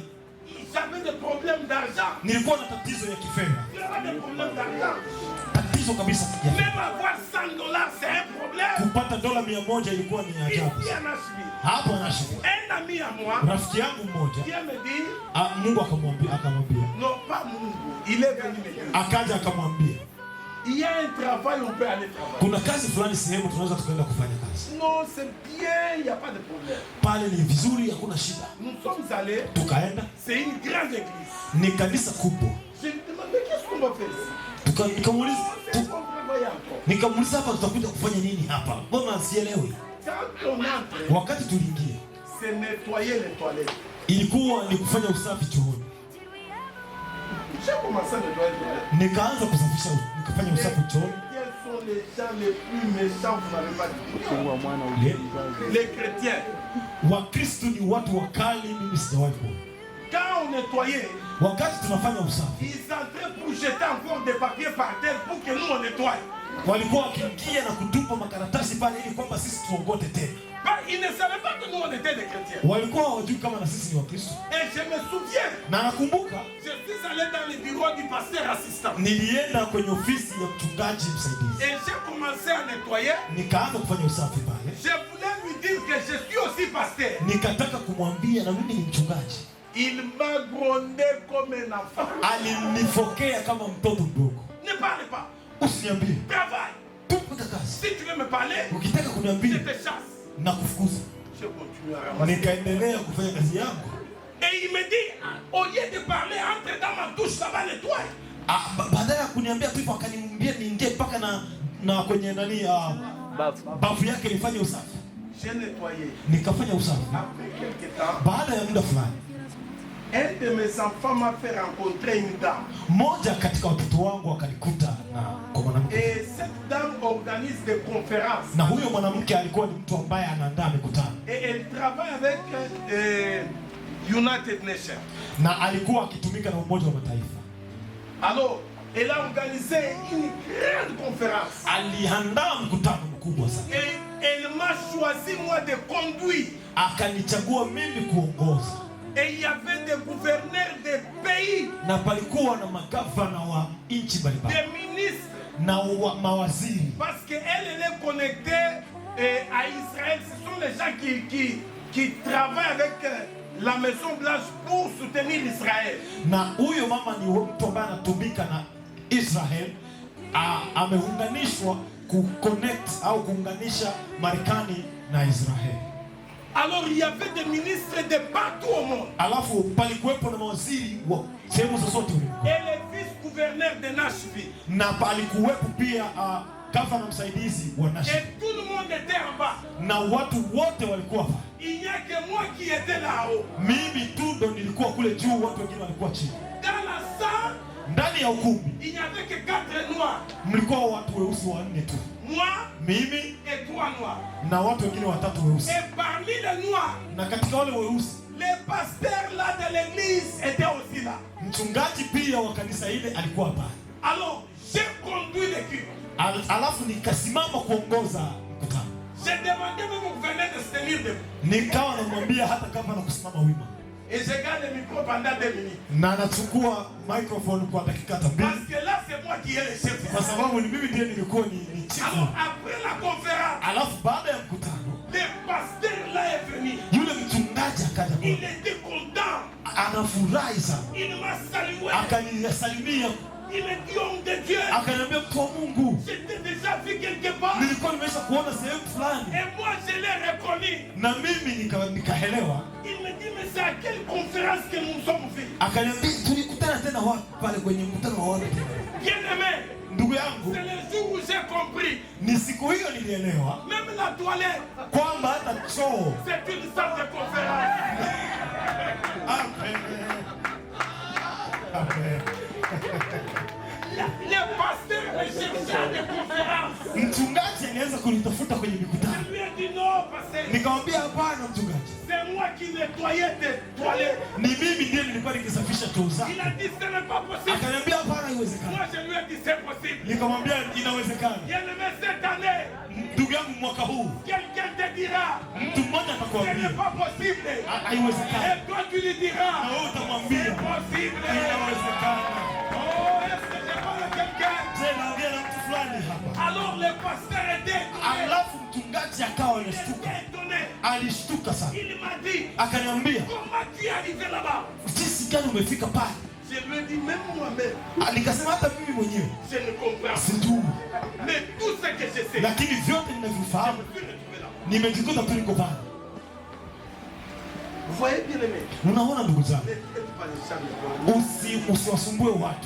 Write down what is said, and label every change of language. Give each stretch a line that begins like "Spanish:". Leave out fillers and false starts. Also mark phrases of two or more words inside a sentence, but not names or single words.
French: j'avais des problèmes d'argent.
Swahili: nilikuwa na tatizo ya kifedha.
French: J'avais des problèmes d'argent.
Swahili: Tatizo kabisa ya fedha.
French: Même avoir $100, c'est un problème.
Swahili: Kupata dola 100 ilikuwa ni ajabu.
French: Ici en Nashville,
Swahili: Hapo anashinda.
French: un ami à moi
Swahili: Rafiki yangu mmoja
French: vient me dire,
Swahili: Mungu akamwambia
French: non pas Mungu, il est venu me dire,
Swahili: akaja akamwambia
French: il y a un travail, on peut aller travailler.
Swahili: kuna kazi fulani sehemu tunaweza tukaenda kufanya kazi.
French: Non, c'est bien, il n'y a pas de problème.
Swahili: Pale ni vizuri, hakuna shida.
French: Nous sommes allés,
Swahili: Tukaenda,
French: c'est une grande église.
Swahili: ni kanisa kubwa.
French: Je me demande, mais qu'est-ce qu'on va faire ici?
Swahili: Nikamuuliza
French: C'est qu'on prévoyait encore.
Swahili: nikamuuliza hapa tutakuja kufanya nini hapa? Mbona sielewi?
French: Quand on entre,
Swahili: Wakati tuliingia
French: c'est nettoyer les toilettes.
Swahili: ilikuwa ni kufanya usafi chooni.
French: J'ai commencé à nettoyer les toilettes.
Swahili: Nikaanza kusafisha, nikafanya usafi chooni.
French: Quels sont les gens les plus méchants, vous n'avez pas dit? Les chrétiens.
Swahili: Wakristo ni watu wakali, mimi sijawahi kuona.
French: Quand on nettoyait,
Swahili: Wakati tunafanya usafi
French: ils entraient pour jeter encore des papiers par terre pour que nous on nettoie.
Swahili: walikuwa wakiingia na kutupa makaratasi pale ili kwamba sisi tuongote tena.
French: Ils ne savaient pas que nous on était des chrétiens.
Swahili: Walikuwa hawajui kama na sisi ni Wakristo.
French: Et je me souviens,
Swahili: Na nakumbuka
French: je suis allé dans le bureau du pasteur assistant.
Swahili: nilienda kwenye ofisi ya mchungaji msaidizi.
French: Et j'ai commencé à nettoyer.
Swahili: Nikaanza kufanya usafi pale.
French: Je voulais lui dire que je suis aussi pasteur.
Swahili: Nikataka kumwambia na mimi ni mchungaji.
French: Il m'a grondé comme un enfant.
Swahili: Alinifokea kama mtoto mdogo.
French: Ne parle pas.
Swahili: Usiniambie.
French: Travaille.
Swahili: Tupe kazi.
French: Si tu veux me parler,
Swahili: Ukitaka
French: je
Swahili: kuniambia
French: te chasse.
Swahili: na kufukuza.
French: Je continue à ramasser.
Swahili: Nikaendelea kufanya kazi yangu.
French: Et il me dit, au lieu de parler, entre dans ma douche, ça va nettoyer.
Swahili: Baada ya kuniambia tu hivyo akaniambia niingie mpaka na kwenye nani bafu yake nifanye usafi.
French: J'ai nettoyé.
Swahili: Nikafanya usafi.
French: Après quelques temps,
Swahili: Baada ya muda fulani,
French: un de mes enfants m'a fait rencontrer une dame.
Swahili: mmoja katika watoto wangu akanikuta na kwa mwanamke.
French: Et cette dame organise des conférences.
Swahili: Na huyo mwanamke alikuwa ni mtu ambaye anaandaa mikutano.
French: Et elle travaille avec United Nations.
Swahili: Na alikuwa akitumika na Umoja wa Mataifa.
French: Alors, elle a organisé une grande conférence.
Swahili: Aliandaa mkutano mkubwa sana.
French: Et elle m'a choisi moi de conduire.
Swahili: Akanichagua mimi kuongoza.
French: Et il y avait des gouverneurs des pays,
Swahili: Na palikuwa na magavana wa nchi mbalimbali.
French: des ministres.
Swahili: Na mawaziri.
French: Parce qu'elle est connectée à Israël. Ce sont les gens qui travaillent avec la Maison Blanche pour soutenir Israël.
Swahili: Na huyo mama ni mtu ambaye anatumika na Israel. Ameunganishwa kuconnect au kuunganisha Marekani na Israel.
French: Alors il y avait des ministres de partout au monde.
Swahili: Alafu palikuwepo na mawaziri wa sehemu zozote ulimwenguni.
French: Et le vice-gouverneur de Nashville.
Swahili: Na palikuwepo pia gavana msaidizi wa Nashville.
French: Et tout le monde était en bas.
Swahili: Na watu wote walikuwa hapa.
French: Il n'y a que moi qui étais là-haut.
Swahili: Mimi tu ndo nilikuwa kule juu, watu wengine walikuwa chini.
French: Dans la salle,
Swahili: Ndani ya ukumbi
French: il n'y avait que 4 noirs.
Swahili: mlikuwa watu weusi 4 tu.
French: Moi
Swahili: Mimi
French: et 3 noirs.
Swahili: na watu wengine 3 weusi.
French: Et parmi les noirs,
Swahili: Na katika wale weusi,
French: les pasteurs là de l'église étaient aussi là.
Swahili: mchungaji pia wa kanisa ile alikuwa hapa.
French: Alors, j'ai conduit l'équipe.
Swahili: Alafu nikasimama kuongoza mkutano.
French: J'ai demandé même au gouverneur de se tenir debout.
Swahili: Nikawa namwambia hata kama na kusimama wima.
French: Et je garde le micro pendant 2 minutes.
Swahili: Na nachukua microphone kwa dakika 2.
French: Parce que là, c'est moi qui ai le chef.
Swahili: Kwa sababu ni mimi ndiye nilikuwa ni chifu.
French: Alors, après la conférence,
Swahili: Alafu baada ya mkutano,
French: le pasteur là est venu.
Swahili: yule mchungaji akaja
French: Il
Swahili: kwa.
French: était content.
Swahili: Anafurahi sana.
French: Il m'a salué.
Swahili: Akanisalimia.
French: Il me dit, homme de Dieu.
Swahili: Akaniambia mtu wa Mungu.
French: J'étais déjà vu quelque part.
Swahili: Nilikuwa nimesha kuona sehemu fulani.
French: Et moi, je l'ai reconnu.
Swahili: Na mimi nikaelewa.
French: Il me dit, mais c'est à quelle conférence que nous sommes venus?
Swahili: Akaniambia tulikutana tena wapi pale kwenye mkutano wa wapi?
French: Bien aimé.
Swahili: Ndugu yangu,
French: C'est le jour où j'ai compris.
Swahili: ni siku hiyo nilielewa
French: Même la toilette,
Swahili: kwamba hata choo.
French: c'est une salle de conférence. Amen. Amen. La
Swahili: kunitafuta kwenye mikutano.
French: Je lui ai dit non, pasteur.
Swahili: Nikamwambia hapana mchungaji.
French: C'est moi qui nettoyais tes toilettes.
Swahili: Ni mimi ndiye nilikuwa nikisafisha choo zako.
French: Il a dit ce n'est pas possible.
Swahili: Akaniambia hapana, haiwezekani.
French: Moi je lui ai dit c'est possible.
Swahili: Nikamwambia inawezekana.
French: Bien aimé, cette année,
Swahili: Ndugu yangu, mwaka huu
French: quelqu'un te dira
Swahili: mtu mmoja
French: ce
Swahili: atakwambia
French: n'est pas possible.
Swahili: haiwezekani.
French: Et toi tu lui diras
Swahili: Na wewe utamwambia
French: c'est possible.
Swahili: inawezekana.
French: Oh, est-ce que je parle à quelqu'un?
Swahili: Je naongea na mtu fulani hapa.
French: Alors le pasteur était
Swahili: Alafu mchungaji akawa anashtuka.
French: étonné.
Swahili: Alishtuka sana.
French: Il m'a dit,
Swahili: Akaniambia,
French: comment tu es arrivé là-bas?
Swahili: jinsi gani umefika pale?
French: Je lui ai dit, même moi-même,
Swahili: Nikasema hata mimi mwenyewe
French: je ne comprends pas.
Swahili: sijui,
French: Mais tout ce que je sais,
Swahili: lakini vyote ninavyofahamu
French: je me suis retrouvé là.
Swahili: nimejikuta tu niko pale.
French: Vous voyez bien aimé,
Swahili: Unaona ndugu zangu,
French: ne traite pas les gens
Swahili: usiwasumbue watu